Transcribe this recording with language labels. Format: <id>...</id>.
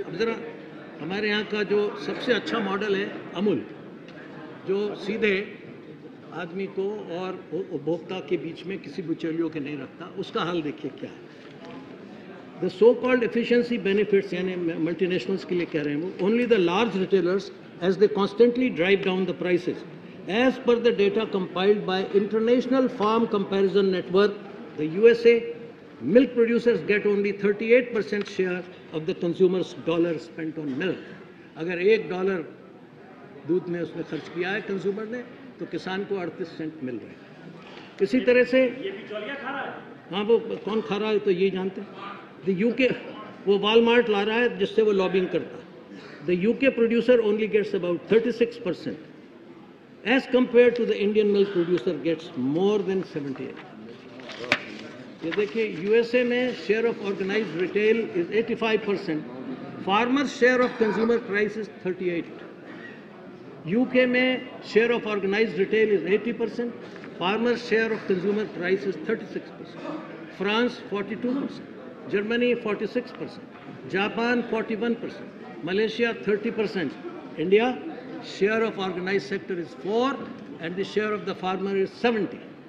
<hi>अब ज़रा हमारे यहाँ का जो सबसे अच्छा मॉडल है अमूल, जो सीधे आदमी को और उपभोक्ता के बीच में किसी बिचौलियों के नहीं रखता, उसका हाल देखिए क्या है.</hi> <en>the so called efficiency benefits,</en> <hi>यानी मल्टीनेशनल्स के लिए कह रहे हैं वो,</hi> <en>Only the large retailers as they constantly drive down the prices. As per the data compiled by International Farm Comparison Network, the USA, milk producers get only 38% share of the consumer's dollar spent on milk.</en> <hi>अगर $1 दूध में उसने खर्च किया है consumer ने, तो किसान को 38 सेंट मिल रहे हैं. इसी तरह से ये बिचौलिया खा रहा है. हाँ, वो कौन खा रहा है तो ये जानते हैं. The UK, वो वॉलमार्ट ला रहा है जिससे वो लॉबिंग करता है.</hi> <en>The UK producer only gets about 36%. As compared to the Indian milk producer gets more than 78.</en> <hi>ये देखिए,</hi> <en>USA में share of organized retail is 85%. Farmers' share of consumer price is 38. UK में share of organised retail is 80%, farmer share of consumer price is 36%, France 42%, Germany 46%, Japan 41%, Malaysia 30%, India share of organised sector is 4 and the share of the farmer is 70।</en>